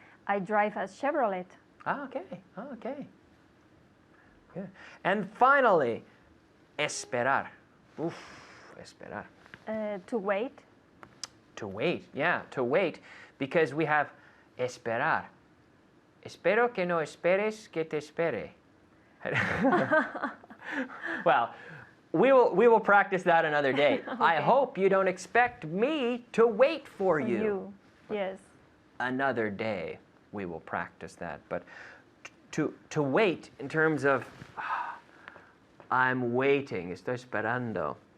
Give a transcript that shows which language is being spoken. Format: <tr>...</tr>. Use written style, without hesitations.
<en>I drive a Chevrolet. Ah, okay. Good. And finally, esperar.</en> <es>Oof, esperar.</es> <en>To wait. To wait, yeah, to wait, because we have esperar.</en> <es>Espero que no esperes que te espere.</es> <en>Well, we will practice that another day. Okay. I hope you don't expect me to wait for you. Yes. Another day we will practice that. But to wait in terms of I'm waiting,</en> <es>estoy esperando.</es>